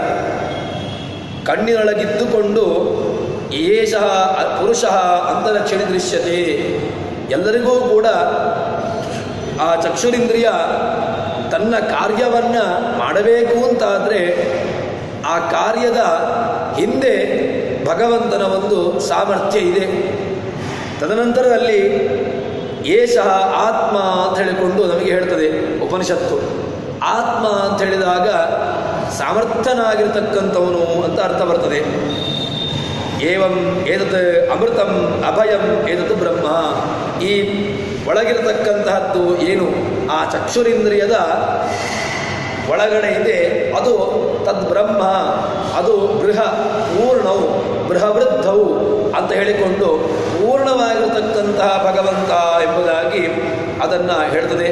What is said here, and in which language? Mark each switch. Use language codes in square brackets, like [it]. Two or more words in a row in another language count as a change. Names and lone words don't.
[kn] ಕಣ್ಣಿನೊಳಗಿದ್ದುಕೊಂಡು [sa] ಏಷಃ ಪುರುಷಃ ಅಂತರಕ್ಷಣಿ ದೃಶ್ಯತೆ, [kn] ಎಲ್ಲರಿಗೂ ಕೂಡ ಆ ಚಕ್ಷುರಿಂದ್ರಿಯ ತನ್ನ ಕಾರ್ಯವನ್ನು ಮಾಡಬೇಕು ಅಂತಾದರೆ ಆ ಕಾರ್ಯದ ಹಿಂದೆ ಭಗವಂತನ ಒಂದು ಸಾಮರ್ಥ್ಯ ಇದೆ. ತದನಂತರದಲ್ಲಿ [sa] ಏಷಃ ಆತ್ಮ [kn] ಅಂತ ಹೇಳಿಕೊಂಡು ನಮಗೆ ಹೇಳ್ತದೆ ಉಪನಿಷತ್ತು. ಆತ್ಮ ಅಂತ ಹೇಳಿದಾಗ ಸಾಮರ್ಥ್ಯನಾಗಿರ್ತಕ್ಕಂಥವನು ಅಂತ ಅರ್ಥ ಬರ್ತದೆ. [sa] ಏವಂ ಏತತ್ ಅಮೃತಂ ಅಭಯಂ ಏತತ್ ಬ್ರಹ್ಮ. [kn] ಈ ಒಳಗಿರತಕ್ಕಂತಹದ್ದು ಏನು ಆ ಚಕ್ಷುರಿಂದ್ರಿಯದ ಒಳಗಡೆ ಇದೆ, ಅದು ತದ್ಬ್ರಹ್ಮ, ಅದು ಪೂರ್ಣವು ಬೃಹವೃದ್ಧವು ಅಂತ ಹೇಳಿಕೊಂಡು ಪೂರ್ಣವಾಗಿರತಕ್ಕಂತಹ ಭಗವಂತ ಎಂಬುದಾಗಿ ಅದನ್ನು ಹೇಳ್ತದೆ.